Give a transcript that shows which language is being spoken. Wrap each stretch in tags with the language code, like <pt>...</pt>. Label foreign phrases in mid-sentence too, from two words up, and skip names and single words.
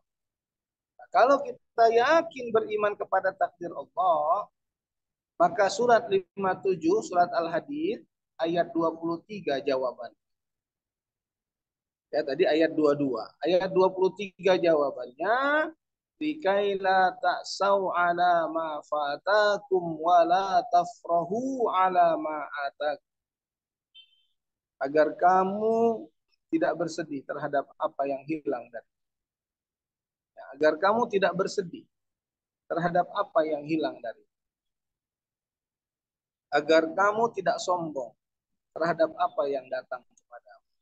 <id>Nah, kalau kita yakin beriman kepada takdir Allah, maka surat 57, surat Al-Hadid, ayat 23 jawaban. Ya, tadi ayat 22. Ayat 23 jawabannya,</id> <ar>bikaila ta'sau ala ma fatakum wa la tafrahu ala ma atakum.</ar> <id>Agar kamu tidak bersedih terhadap apa yang hilang dari. Ya, agar kamu tidak bersedih terhadap apa yang hilang dari. Agar kamu tidak sombong terhadap apa yang datang kepadamu.</id>